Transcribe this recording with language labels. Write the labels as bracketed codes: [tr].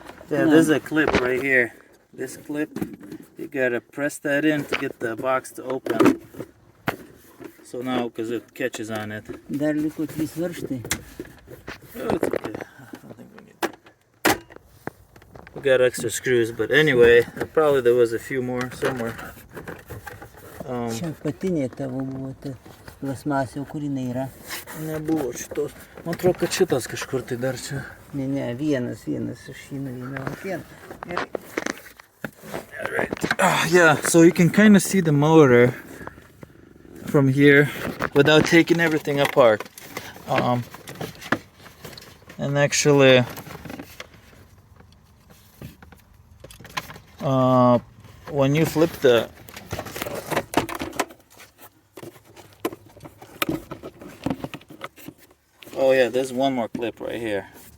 [en] Yeah, there's a clip right here. This clip, you gotta press that in to get the box to open. So now, because it catches on it. [lt] Dar liko 3 varžtai. [en] Oh, it's okay. I don't think we need. We got extra screws, but anyway, probably there was a few more somewhere. [lt] Čia patinė tavo buvo ta plasmasė, kur jinai yra. Nebuvo šitos. Man atrodo, kad šitas kažkur tai dar čia. Ne, vienas, aš jį nuėmiau ant vieno. Gerai. [en] Yeah, so you can kind of see the motor from here without taking everything apart. And actually, when you flip the oh yeah, there's one more clip right here.